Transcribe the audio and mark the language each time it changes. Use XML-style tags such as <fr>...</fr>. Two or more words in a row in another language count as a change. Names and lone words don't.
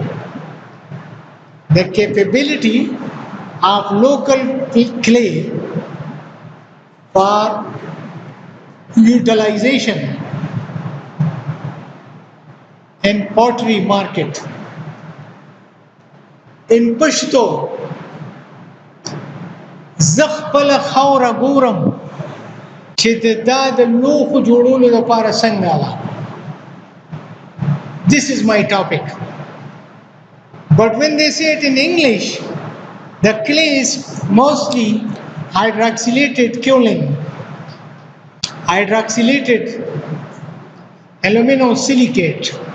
<en>the capability of local clay for utilization in pottery market. In Pashto,</en> <ps>زخپل خاوره ګورم چې دا د لوښو جوړولو لپاره څنګه ده.</ps> <en>This is my topic. But when they say it in English, the clay is mostly hydroxylated kaolin, hydroxylated aluminum silicate.</en>